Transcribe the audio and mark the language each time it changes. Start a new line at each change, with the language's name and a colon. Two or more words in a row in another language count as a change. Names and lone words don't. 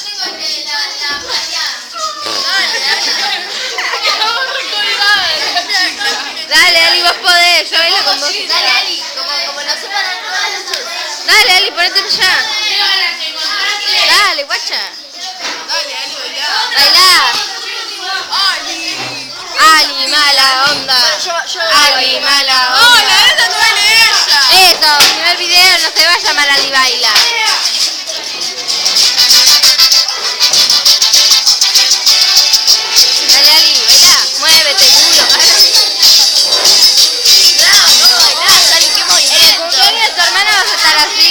Spanish: Dale, Ali, vos podés, yo bailo con vos. Dale, Ali, como lo sepan todas las noches. Dale, Ali, ponete ya. Dale, guacha. Dale, Ali, bailá. Bailá. Ali. Ali, mala onda. Ali, mala onda. ¡Hola! ¡Esa no es ella! Eso, primer video, no se va a llamar Ali Baila. Dale, Ali, bailá. Muévete, culo. ¿En el cumpleaños de tu hermana vas a estar así?